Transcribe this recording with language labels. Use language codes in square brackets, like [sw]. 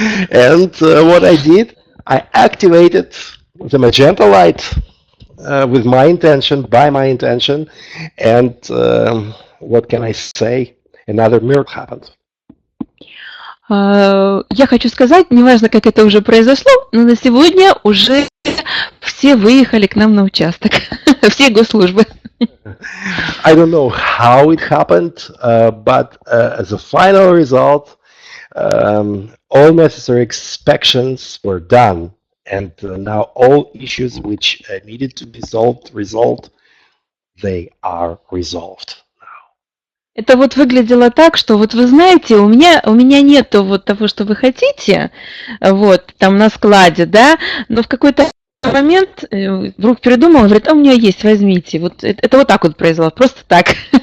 [en] And what I did, I activated the magenta light with my intention, by my intention, and what can I say? Another miracle happened. [ru] Я хочу сказать, неважно, как это уже произошло, но на сегодня уже все выехали к нам на участок, все госслужбы. [en] I don't know how it happened, but as a final result, all necessary inspections were done, and now all issues which needed to be resolved, they are resolved. [ru] Это вот выглядело так, что вот вы знаете, у меня нету вот того, что вы хотите, вот там на складе, да, но в какой-то момент вдруг передумал, говорит, а у меня есть, возьмите. Вот это вот так вот произошло, просто так.